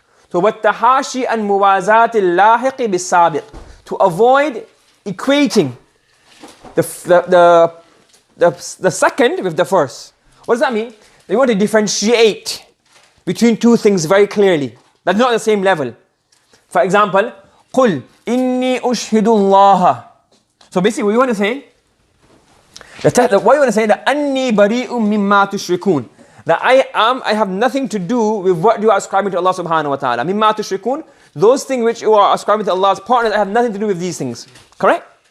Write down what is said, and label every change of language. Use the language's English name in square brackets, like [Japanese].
[English] So what tahashi and muwazat al-lahiq bis-sabiq, to avoid equating the second with the first. What does that mean? They want to differentiate between two things very clearly. That's not the same level. For example, [Arabic] قُلْ إِنِّي أُشْهِدُ اللَّهَ. [English] So basically what you want to say, what you want to say, that [Arabic] أَنِّي بَرِيءٌ مِمَّا تُشْرِكُونَ, [English] that I have nothing to do with what you are ascribing to Allah subhanahu wa ta'ala. [Arabic] مِمَّا تُشْرِكُونَ, [English] those things which you are ascribing to Allah's partners, I have nothing to do with these things. Correct?